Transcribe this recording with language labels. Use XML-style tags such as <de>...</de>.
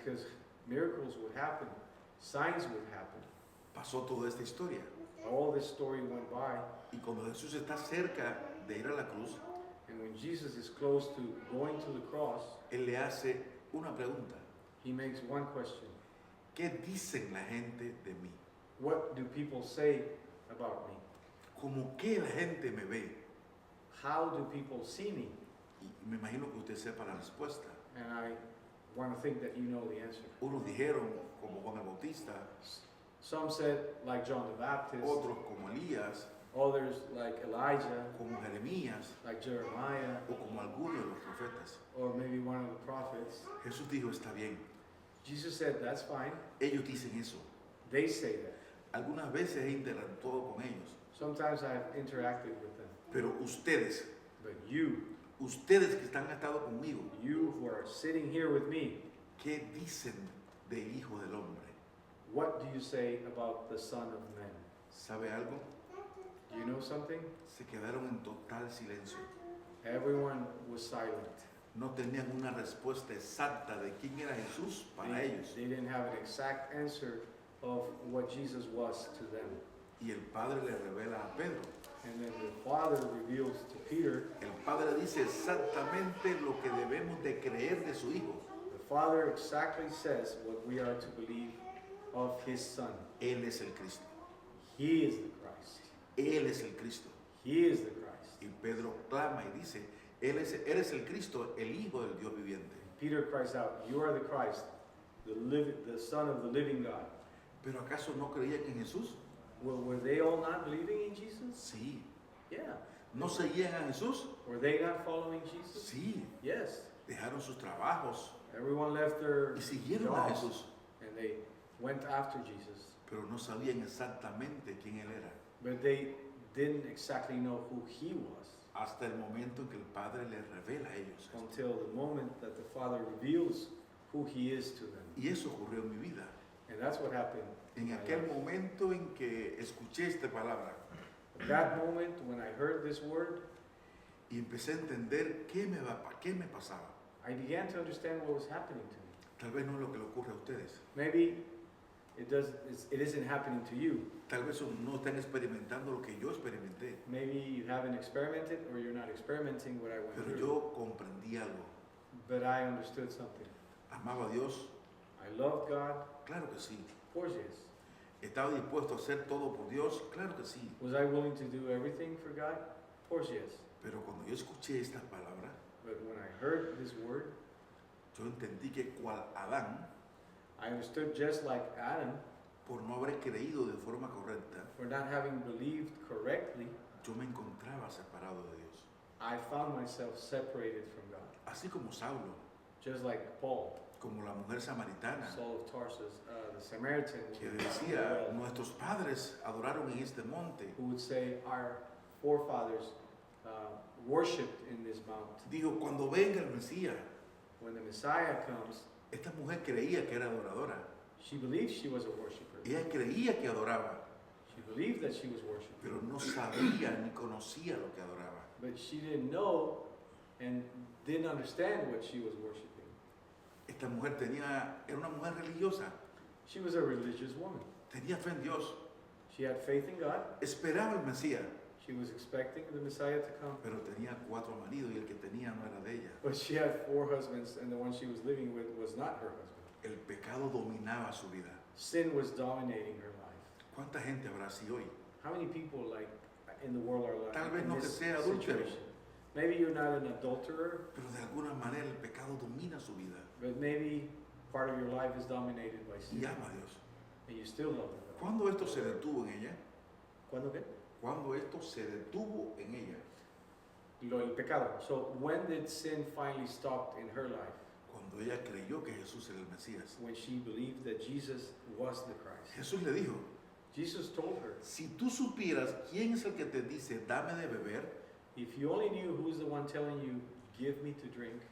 <en>because miracles would happen, signs would happen.</en> <es>Pasó toda esta historia.</es> <en>All this story went by,</en> <es>Y cuando Jesús está cerca de ir a la cruz,</es> <en>and when Jesus is close to going to the cross,</en> <es>Él le hace una pregunta.</es> <en>He makes one question:</en> <es>¿Qué dicen la gente de mí?</es> <en>what do people say about me?</en> <es>¿Cómo que la gente me ve?</es> <en>How do people see me?</en> <es>Y me imagino que usted sepa la respuesta.</es> <en>And I want to think that you know the answer.</en> <es>Unos dijeron como Juan el Bautista,</es> <en>Some said like John the Baptist,</en> <es>otros como Elías,</es> <en>others like Elijah,</en> <es>como Jeremías</es> <en>like Jeremiah,</en> <es>o como algunos de los profetas.</es> <en>or maybe one of the prophets.</en> <es>Jesús dijo, está bien.</es> <en>Jesus said, that's fine.</en> <es>Ellos dicen eso.</es> <en>They say that.</en> <es>Algunas veces he interactuado con ellos.</es> <en>Sometimes I've interacted with them.</en> <es>Pero ustedes,</es> <en>But</en> <es>ustedes que están atado conmigo,</es> <en>you who are sitting here with me,</en> <es>¿qué dicen del Hijo del Hombre?</es> <en>what do you say about the Son of Man?</en> <es>¿Sabe algo?</es> <en>Do you know something?</en> <es>Se quedaron en total silencio.</es> <en>Everyone was silent.</en> <es>No tenían una respuesta exacta de quién era Jesús para ellos.</es> <en>They didn't have an exact answer of what Jesus was to them.</en> <es>Y el Padre le revela a Pedro.</es> <en>And then the Father reveals to Peter,</en> <es>El Padre dice exactamente lo que debemos de creer de su Hijo.</es> <en>the Father exactly says what we are to believe of His Son.</en> <es>Él es el Cristo.</es> <en>He is the Christ.</en> <es>Él es el Cristo.</es> <en>He is the Christ.</en> <es>Y Pedro clama y dice, eres el Cristo, el Hijo del Dios viviente.</es> <en>Peter cries out, you are the Christ, the Son of the living God.</en> <es>¿Pero acaso no creían en Jesús?</es> <en>Well, were they all not believing in Jesus?</en> <es>Sí.</es> <en>Yeah.</en> <es>¿No seguían a Jesús?</es> <en>Were they not following Jesus?</en> <es>Sí.</es> <en>Yes.</en> <es>Dejaron sus trabajos</es> <en>Everyone left their</en> <es>y siguieron a</es> <en>jobs</en> <es>Jesús.</es> <en>and they went after Jesus.</en> <es>Pero no sabían exactamente quién Él era.</es> <en>But they didn't exactly know who He was.</en> <es>hasta el momento en que el Padre les revela a ellos esto.</es> <en>until the moment that the Father reveals who He is to them.</en> <es>Y eso ocurrió en mi vida.</es> <en>And that's what happened.</en> <es>En</es> <en>in my</en> <es>aquel</es> <en>life.</en> <es>momento en que escuché esta palabra</es> <en>That moment when I heard this word,</en> <es>y empecé a entender qué me pasaba.</es> <en>I began to understand what was happening to me.</en> <es>Tal vez no es lo que le ocurre a ustedes.</es> <en>Maybe it isn't happening to you.</en> <es>Tal vez no están experimentando lo que yo experimenté.</es> <en>Maybe you haven't experimented or you're not experimenting what I went</en> <es>Pero</es> <en>through.</en> <es>yo comprendí algo.</es> <en>But I understood something.</en> <es>Amaba a Dios,</es> <en>I loved God.</en> <es>claro que sí.</es> <en>Of course, yes.</en> <es>Estaba dispuesto a hacer todo por Dios, claro que sí.</es> <en>Was I willing to do everything for God? Of course, yes.</en> <es>Pero cuando yo escuché esta palabra,</es> <en>But when I heard this word,</en> <es>yo entendí que cual Adán,</es> <en>I understood just like Adam,</en> <es>por no haber creído de forma correcta,</es> <en>for not having believed correctly,</en> <es>yo me encontraba separado de Dios.</es> <en>I found myself separated from God.</en> <es>Así como Saulo,</es> <en>Just like Paul,</en> <es>como la mujer samaritana,</es> <en>Saul of Tarsus, the Samaritan,</en> <es>que decía, nuestros padres adoraron en este monte.</es> <en>who would say, our forefathers worshipped in this mount.</en> <es>Dijo, cuando venga el Mesías,</es> <en>When the Messiah comes,</en> <es>esta mujer creía que era adoradora.</es> <en>she believed she was a worshiper.</en> <es>Ella creía que adoraba,</es> <en>She believed that she was worshiping.</en> <es>pero no sabía ni conocía lo que adoraba.</es> <en>But she didn't know and didn't understand what she was worshiping.</en> <es>Esta mujer era una mujer religiosa,</es> <en>She was a religious woman.</en> <es>tenía fe en Dios,</es> <en>She had faith in God.</en> <es>esperaba el Mesías,</es> <en>She was expecting the Messiah to come.</en> <es>pero tenía 4 maridos y el que tenía no era de ella.</es> <en>But she had 4 husbands, and the one she was living with was not her husband.</en> <es>El pecado dominaba su vida.</es> <en>Sin was dominating her life.</en> <es>¿Cuánta gente habrá así hoy?</es> <en>How many people like in the world are like</en> <es>Tal vez</es> <en>in</en> <es>no que</es> <en>this</en> <es>sea adúltero,</es> <en>situation? Maybe you're not an adulterer,</en> <es>pero de alguna manera el pecado domina su vida</es> <en>but maybe part of your life is dominated by</en> <es>y</es> <en>sin,</en> <es>ama a Dios.</es> <en>and you still love God.</en> <es>¿Cuándo esto se detuvo en ella? ¿Cuándo qué? Cuando esto se detuvo en ella, El pecado.</es> <en>So when did sin finally stop in her life?</en> <es>cuando ella creyó que Jesús era el Mesías.</es> <en>When she believed that Jesus was the Christ.</en> <es>Jesús le dijo,</es> <en>Jesus told her,</en> <es>si tú supieras quién es el que te dice, dame de beber,</es> <en>if you only knew who's the one telling you, give me to drink,</en>